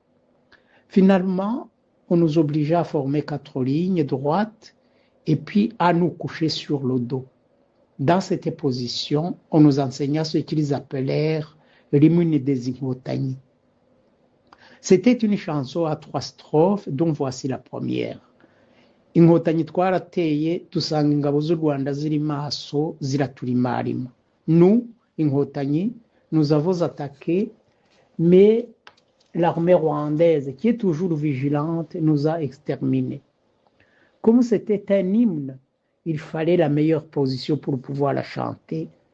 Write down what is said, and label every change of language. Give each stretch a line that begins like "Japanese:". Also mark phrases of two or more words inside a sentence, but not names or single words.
French: Finalement, on nous obligea à former 4 lignes droites et puis à nous coucher sur le dos. Dans cette position, on nous enseigna ce qu'ils appelèrent l'hymne des Ingotagné. C'était une chanson à 3 strophes dont voici la première.
Kinyarwanda: Inkotanyi twarateye dusanga ingabo z'u Rwanda ziri maso ziraturimarima.
French: Nous, Inkotanyi, nous avons attaqué, mais l'armée rwandaise, qui est toujours vigilante, nous a exterminés. Comme c'était un hymne, il fallait la meilleure position pour pouvoir la chanter.